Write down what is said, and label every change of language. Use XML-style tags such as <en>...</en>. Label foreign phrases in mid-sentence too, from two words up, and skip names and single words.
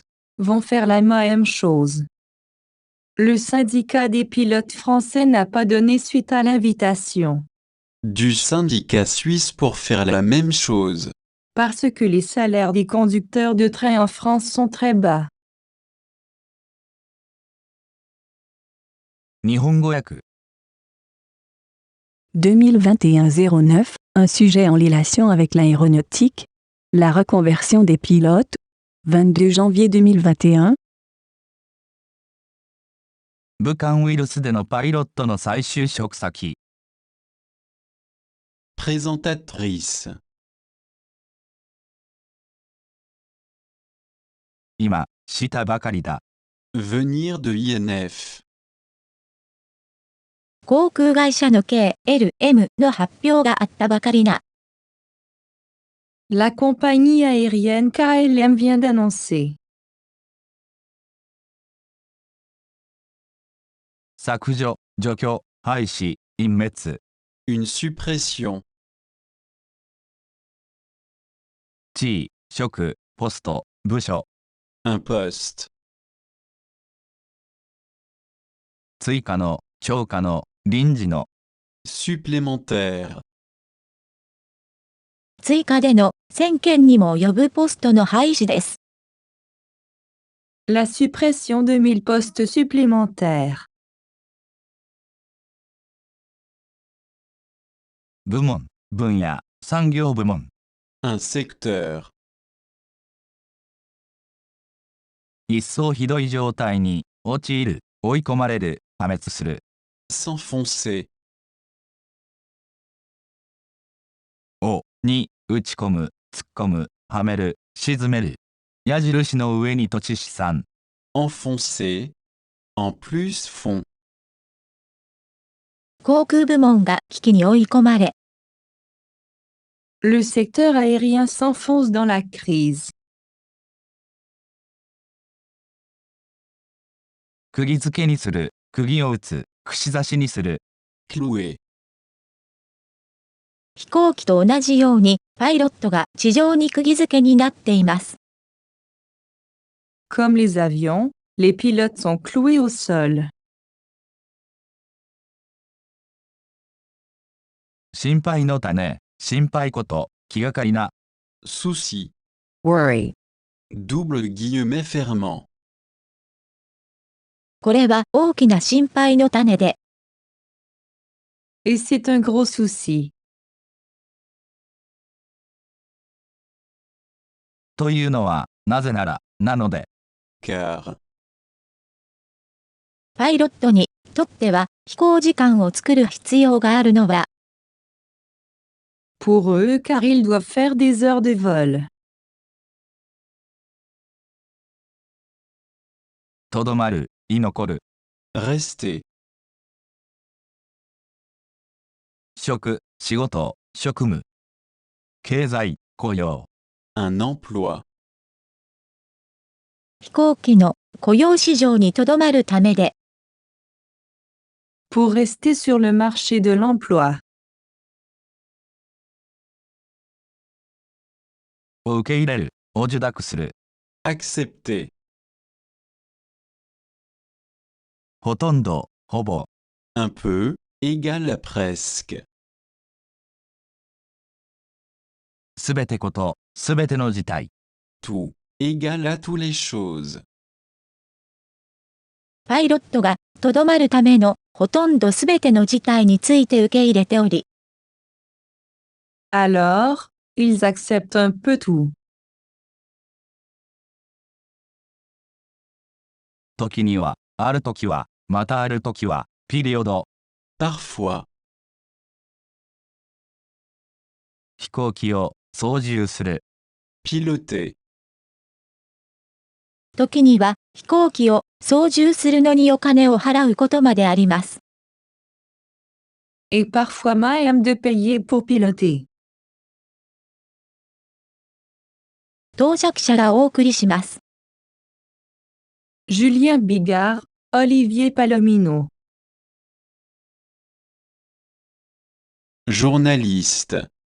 <fr>vont faire la même chose. Le syndicat des pilotes français n'a pas donné suite à l'invitation, Du syndicat suisse pour faire la même chose. parce que les salaires des conducteurs de train en France sont très bas.</fr> <ja>日本語訳 2021-09,</ja> <fr>un sujet en relation avec l'aéronautique, la reconversion des pilotes, 22 janvier 2021,</fr> <ja>武漢ウイルスでのパイロットの再就職先</ja> <fr>Présentatrice.</fr> <ja>今したばかりだ</ja> <fr>Venir de INF.</fr> <ja>航空会社の KLM の発表があったばかりな。</ja> <fr>La compagnie aérienne KLM vient d'annoncer</fr> <ja>削除除去廃止隠滅</ja> <fr>Une suppression.</fr> <ja>地位職ポスト部署</ja> <fr>Un poste.</fr> <ja>追加の超過の臨時の</ja> <fr>Supplémentaire.</fr> <ja>追加での1000件にも及ぶポストの廃止です。</ja> <fr>la suppression de 1000 postes supplémentaires.</fr> <ja>部門分野産業部門</ja> <fr>Un secteur.</fr> <ja>一層ひどい状態に陥る追い込まれる破滅する</ja> <fr>S'enfoncer.</fr> <ja>をに打ち込む突っ込むはめる沈める矢印の上に土地資産</ja> <fr>Enfoncer. En plus fond.</fr> <ja>航空部門が危機に追い込まれ、</ja> <fr>Le secteur aérien s'enfonce dans la crise.</fr> <ja>釘付けにする釘を打つ串刺しにする</ja> <fr>Clouer.</fr> <ja>飛行機と同じようにパイロットが地上に釘付けになっています。</ja> <fr>Comme les avions, les pilotes sont cloués au sol.</fr> <ja>心配の種心配こと気がかりな</ja> <fr>Souci.</fr> <en>Worry.</en> <fr>Double guillemet fermant.</fr> <ja>これは大きな心配の種で、</ja> <fr>Et c'est un gros souci.</fr> <ja>というのはなぜならなので</ja> <fr>Car.</fr> <ja>パイロットにとっては飛行時間を作る必要があるのは、</ja> <fr>Pour eux car ils doivent faire des heures de vol.</fr> <ja>とどまる居残る</ja> <fr>Rester.</fr> <ja>職仕事職務経済雇用</ja> <fr>Un emploi.</fr> <ja>飛行機の雇用市場にとどまるためで、</ja> <fr>Pour rester sur le marché de l'emploi.</fr> <ja>を受け入れる、を受諾する。</ja> <fr>accepter,</fr> <ja>ほとんど、ほぼ。</ja> <fr>un peu, égale à presque,</fr> <ja>すべてこと、すべての事態。</ja> <fr>tout, égale à tous les choses,</fr> <ja>パイロットが、とどまるための、ほとんどすべての事態について受け入れており、</ja> <fr>Alors, ils acceptent un peu tout.</fr> <ja>時には、ある時は、またある時は、ピリオド。</ja> <fr>parfois,</fr> <ja>飛行機を操縦する。</ja> <fr>piloter,</fr> <ja>時には、飛行機を操縦するのにお金を払うことまであります。</ja> <fr>Et parfois même de payer pour piloter.</fr> <ja>到着者がお送りします。</ja> <fr>Julien Bigard, Olivier Palomino. journaliste,</fr>